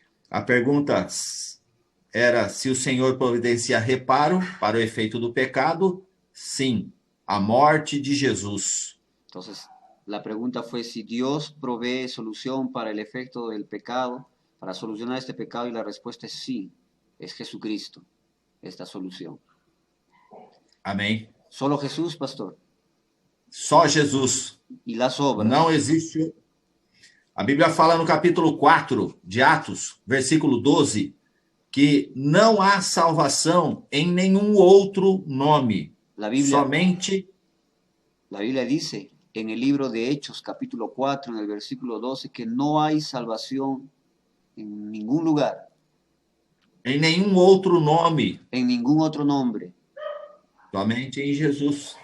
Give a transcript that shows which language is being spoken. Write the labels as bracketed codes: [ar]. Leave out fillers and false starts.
[pt] A pergunta era se o Senhor providencia reparo para o efeito do pecado. Sim, a morte de Jesus. [es] Entonces, la pregunta fue si Dios provee solución para el efecto del pecado, para solucionar este pecado, y la respuesta es sí, es Jesucristo, esta solución. [pt] Amém? [es] Solo Jesús, pastor. [pt] Só Jesus. [es] Y las obras. [pt] Não existe. A Bíblia fala no capítulo 4 de Atos, versículo 12, que não há salvação em nenhum outro nome. [es] La Biblia, [pt] Somente [es] la Biblia dice en el libro de Hechos, capítulo 4, en el versículo 12, que no hay salvación en ningún lugar, [pt] em nenhum outro nome. [es] en ningún otro nombre, [pt] Somente em Jesus.